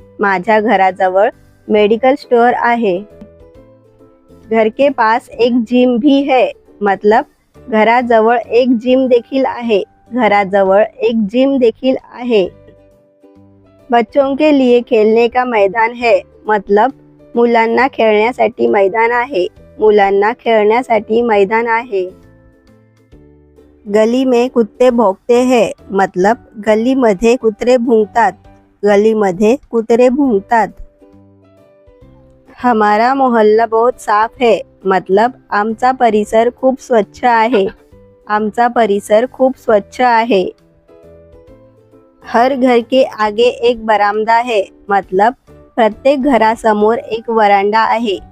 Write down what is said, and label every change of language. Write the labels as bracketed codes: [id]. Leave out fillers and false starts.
[mr] माझ्या घराजवळ medical store आहे. [hi] घर के पास एक जिम भी है, मतलब [mr] घराजवळ एक जिम देखील आहे. घराजवळ एक जिम देखील आहे. [hi] बच्चों के लिए खेलने का मैदान है, मतलब [mr] मुलांना खेळण्यासाठी मैदान आहे. मुलांना खेळण्यासाठी मैदान आहे. [hi] गली में कुत्ते भौंकते हैं, मतलब [mr] गलीमध्ये कुत्रे भुंकतात. गलीमध्ये कुत्रे भुंकतात. [hi] हमारा मोहल्ला बहुत साफ है, मतलब [mr] आमचा परिसर खूप स्वच्छ आहे. आमचा परिसर खूप स्वच्छ आहे. [hi] हर घर के आगे एक बरामदा है, मतलब [mr] प्रत्येक घरासमोर एक वरांडा आहे.